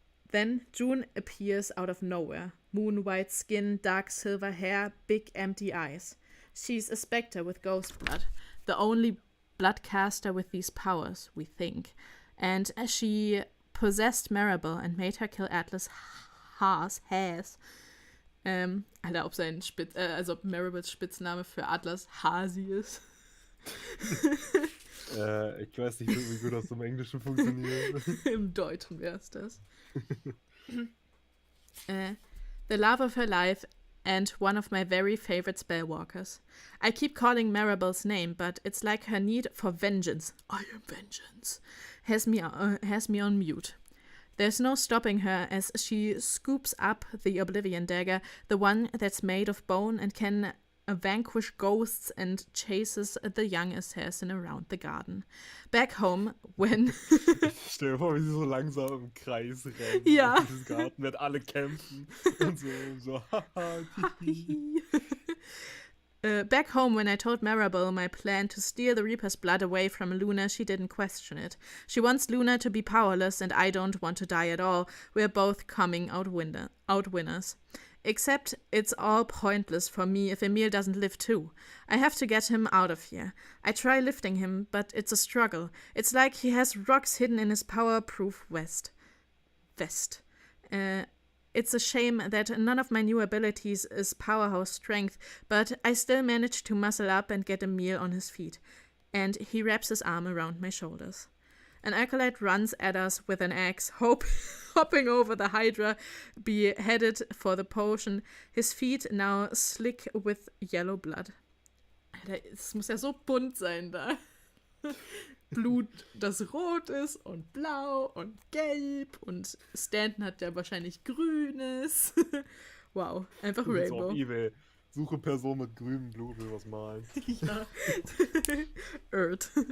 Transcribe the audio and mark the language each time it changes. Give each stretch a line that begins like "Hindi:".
English: Then June appears out of nowhere. Moon-white skin, dark silver hair, big empty eyes. She's a specter with ghost blood. The only bloodcaster with these powers, we think. And she possessed Maribel and made her kill Atlas Haas.
German: Alter, ob Maribels Spitzname für Atlas Hasi ist. Ich weiß nicht, wie gut das im Englischen funktioniert. Im Deutschen wär's das.
English: The love of her life and one of my very favorite spellwalkers. I keep calling Maribel's name, but it's like her need for vengeance. I am vengeance. Has me on mute. There's no stopping her as she scoops up the Oblivion Dagger, the one that's made of bone and can vanquish ghosts, and chases the young assassin around the garden. Back home, when...
German: Stell dir vor, wie sie so langsam im Kreis rennen. Ja. In diesem Garten werden alle kämpfen. Und so haha.
English: Back home, when I told Maribel my plan to steal the Reaper's blood away from Luna, she didn't question it. She wants Luna to be powerless, and I don't want to die at all. We're both coming out winners. Except it's all pointless for me if Emil doesn't live too. I have to get him out of here. I try lifting him, but it's a struggle. It's like he has rocks hidden in his power-proof vest. It's a shame that none of my new abilities is powerhouse strength, but I still manage to muscle up and get Emil on his feet. And he wraps his arm around my shoulders. An acolyte runs at us with an axe, hopping over the Hydra, beheaded for the potion, his feet now slick with yellow blood.
German: Alter, es muss ja so bunt sein da. Blut, das rot ist und blau und gelb und Stanton hat ja wahrscheinlich grünes. Wow, einfach Rainbow. Auf eBay. Suche Person mit grünem Blut, will was malen. Ja. Earth.